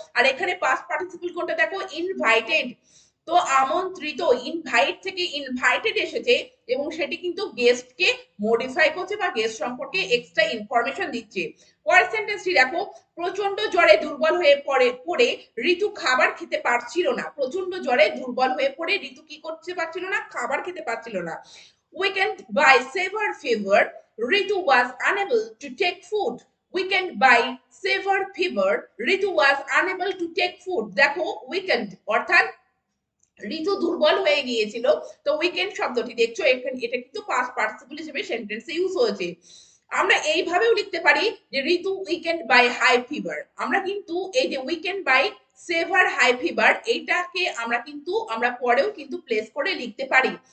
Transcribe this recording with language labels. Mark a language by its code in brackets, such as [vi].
[bn] আর এখানে past participle কোনটা দেখো? ইনভাইটেড। তো আমন্ত্রিত, ইনভাইট থেকে ইনভাইটেড এসেছে এবং সেটি কিন্তু গেস্টকে মডিফাই করছে বা গেস্ট সম্পর্কে এক্সট্রা ইনফরমেশন দিচ্ছে। পরের সেন্টেন্সটি দেখো, প্রচন্ড জ্বরে দুর্বল হয়ে পড়ে ঋতু খাবার খেতে পারছিল না। প্রচন্ড জ্বরে দুর্বল হয়ে পড়ে ঋতু কি করতে পারছিল না? খাবার খেতে পারছিল না। [en] Weakened by severe fever, Ritu was unable to take food. Weakened by severe fever, Ritu was unable to take food. [bn] দেখো weakened অর্থাৎ ঋতু দুর্বল হয়ে গিয়েছিল। তো উইকেন্ড শব্দটি দেখছো এখানে, এটা কিন্তু পাস্ট পার্টিসিপল হিসেবে সেন্টেন্সে ইউজ হয়েছে। আমরা এইভাবেও লিখতে পারি যে ঋতু [en] Weakened by high fever. [bn] আমরা কিন্তু এই যে [en] weakened by severe high fever, [bn] এইটাকে আমরা কিন্তু আমরা পরেও কিন্তু প্লেস করে লিখতে পারি।